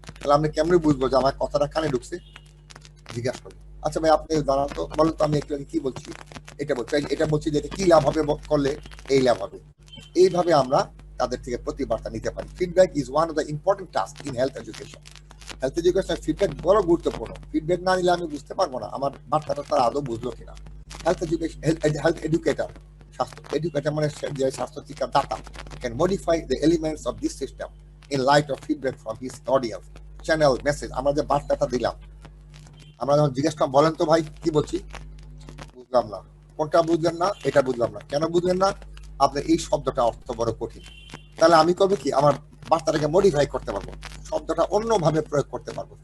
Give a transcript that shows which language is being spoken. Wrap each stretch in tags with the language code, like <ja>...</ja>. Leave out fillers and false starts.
<bn>তাহলে আমি কেমনি বুঝবো যে আমার কথাটা কানে ঢুকছে? জিজ্ঞাসা করবো, আচ্ছা ভাই আপনি দাঁড়ান তো, বলেন তো আমি একটু কি বলছি, এটা বলছি, এটা বলছি যে কি লাভ হবে করলে এই লাভ হবে। এইভাবে আমরা তাদের থেকে প্রতিবার্তা নিতে পারি।</bn> <en>Feedback is one of the important task in health education.</en> <bn>Health education feedback বড় গুরুত্বপূর্ণ। ফিডব্যাক না নিলে আমি বুঝতে পারবো না আমার বার্তাটা তারা আদৌ বুঝলো কিনা।</bn> <en>health education, health educator,</en> <bn>স্বাস্থ্য এডুকেটর মানে যে স্বাস্থ্য শিক্ষার দাতা</bn> <en>can modify the elements of this system in light of feedback from his audience, channel, message।</en> <bn>আমরা যে বার্তাটা দিলাম, আমরা যখন জিজ্ঞেস করলাম বলেন তো ভাই কি বলছি, বুঝলাম না, কোনটা বুঝলেন না, এটা বুঝলাম না, কেন বুঝলেন না, আপনার এই শব্দটা অর্থ বড় কঠিন, তাহলে আমি কবে কি আমার বার্তাটাকে মডিফাই করতে পারবো, শব্দটা অন্যভাবে প্রয়োগ করতে পারবো।</bn>